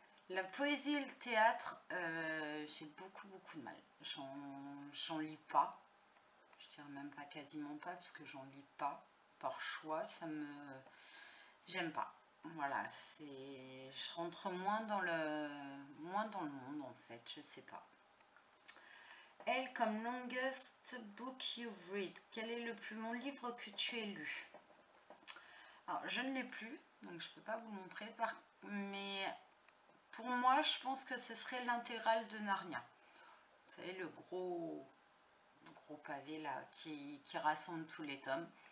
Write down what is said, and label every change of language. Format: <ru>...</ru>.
<fr>La poésie et le théâtre, j'ai beaucoup de mal. J'en lis pas. Je dirais même pas quasiment pas parce que j'en lis pas. Par choix, j'aime pas. Voilà, je rentre moins dans le monde en fait, je sais pas. L comme</fr> <en>longest book you've read.</en> <fr>Quel est le plus long livre que tu aies lu? Alors, je ne l'ai plus, donc je ne peux pas vous montrer, mais pour moi, je pense que ce serait l'intégrale de Narnia. Vous savez, le gros pavé là, qui rassemble tous les tomes.</fr>